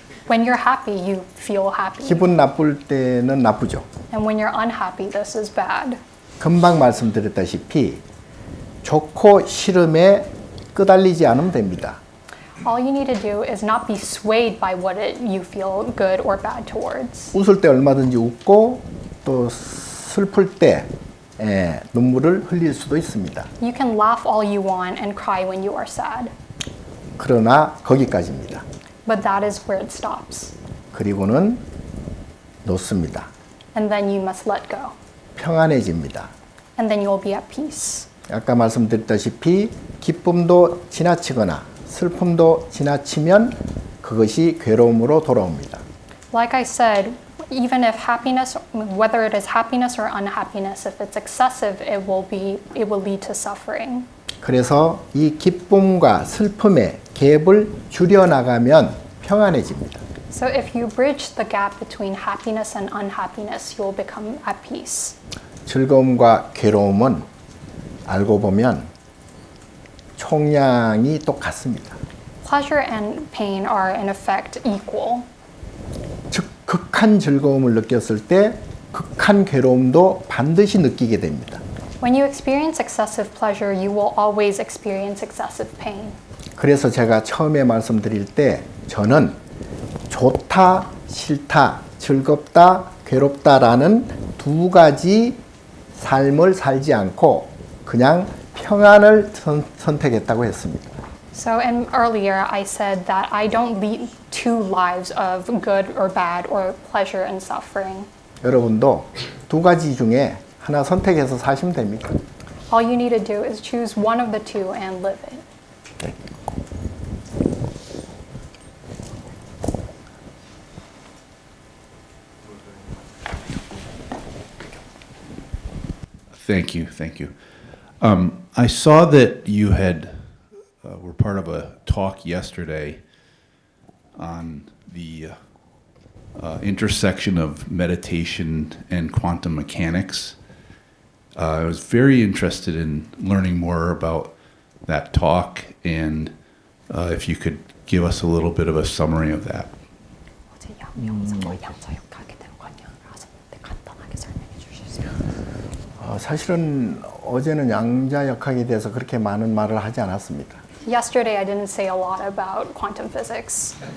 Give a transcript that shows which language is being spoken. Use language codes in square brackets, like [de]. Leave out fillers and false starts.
[en] When you're happy, you feel happy. [ko] 기분 나쁠 때는 나쁘죠. [en] And when you're unhappy, this is bad. [ko] 금방 말씀드렸다시피 좋고 싫음에 끄달리지 않으면 됩니다. [en] All you need to do is not be swayed by what you feel good or bad towards. [ko] 웃을 때 얼마든지 웃고 또 슬플 때 눈물을 흘릴 수도 있습니다. [en] You can laugh all you want and cry when you are sad. [ko] 그러나 거기까지입니다. [en] But that is where it stops. [ko] 그리고는 놓습니다. [en] And then you must let go. [ko] 평안해집니다. [en] And then you will be at peace. [ko] 아까 말씀드렸다시피 기쁨도 지나치거나 슬픔도 지나치면 그것이 괴로움으로 돌아옵니다. [en] Like I said, even if happiness, whether it is happiness or unhappiness, if it's excessive, it will lead to suffering. [ko] 그래서 이 기쁨과 슬픔의 갭을 줄여나가면 평안해집니다. [en] So if you bridge the gap between happiness and unhappiness, you will become at peace. [ko] 즐거움과 괴로움은 알고 보면 총량이 똑같습니다. [en] Pleasure and pain are in effect equal. [ko] 즉 극한 즐거움을 느꼈을 때 극한 괴로움도 반드시 느끼게 됩니다. [en] When you experience excessive pleasure, you will always experience excessive pain. [ko] 그래서 제가 처음에 말씀드릴 때 저는 좋다, 싫다, 즐겁다, 괴롭다라는 두 가지 삶을 살지 않고 그냥 평안을 선택했다고 했습니다. [en] So earlier I said that I don't lead two lives of good or bad or pleasure and suffering. [ko] 여러분도 두 가지 중에 하나 선택해서 사시면 됩니다. [en] All you need to do is choose one of the two and live it. [ko] 네. [en] Thank you, thank you. I saw that you were part of a talk yesterday on the intersection of meditation and quantum mechanics. I was very interested in learning more about that talk, and if you could give us a little bit of a summary of that. [ko] 어제 양성과 양자 역학에 대한 관념을 간단하게 설명해 주실 수 있나요? 사실은 어제는 양자역학에 대해서 그렇게 많은 말을 하지 않았습니다. [en] Yesterday I didn't say a lot about quantum physics.